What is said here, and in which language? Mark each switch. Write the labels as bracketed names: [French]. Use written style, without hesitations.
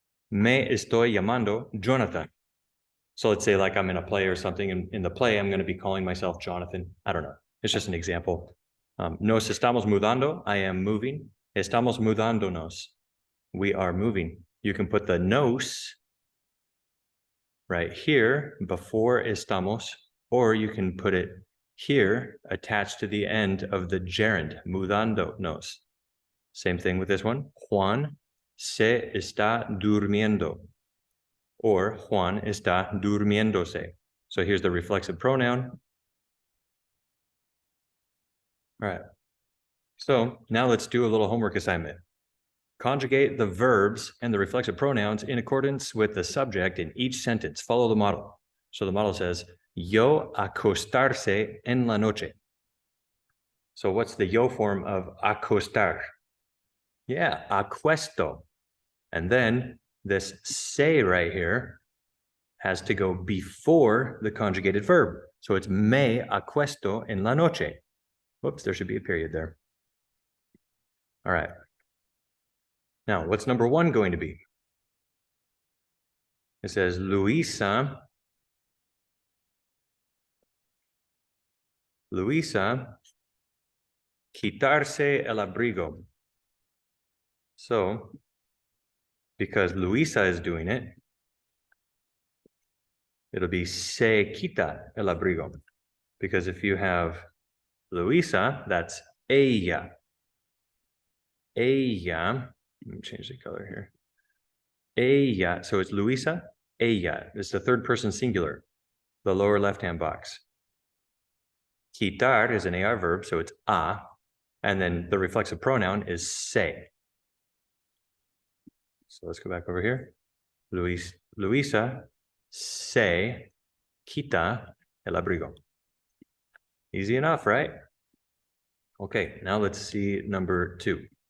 [Spanish] Me estoy llamando Jonathan. [English] So let's say like I'm in a play or something, and in the play, I'm going to be calling myself Jonathan. I don't know. It's just an example. [Spanish] Nos estamos mudando. [English] I am moving. [Spanish] Estamos mudándonos. [English] We are moving. You can put the nos right here before estamos, or you can put it here attached to the end of the gerund, mudándonos. Same thing with this one. [Spanish] Juan se está durmiendo, or Juan está durmiéndose. [English] So here's the reflexive pronoun. All right. So now let's do a little homework assignment. Conjugate the verbs and the reflexive pronouns in accordance with the subject in each sentence. Follow the model. So the model says, [Spanish] yo acostarse en la noche. [English] So what's the yo form of acostar? Yeah, acuesto. And then this se right here has to go before the conjugated verb. So it's [Spanish] me acuesto en la noche. [English] Whoops, there should be a period there. All right. Now, what's number one going to be? It says, [Spanish] Luisa quitarse el abrigo. [English] So, because Luisa is doing it, it'll be [Spanish] se quita el abrigo. [English] Because if you have Luisa, that's ella. Ella, let me change the color here. Ella, so it's Luisa, ella. It's the third person singular, the lower left-hand box. Quitar is an AR verb, so it's a, and then the reflexive pronoun is se. So let's go back over here. [Spanish] Luisa se quita el abrigo. [English] Easy enough, right? Okay, now let's see number two.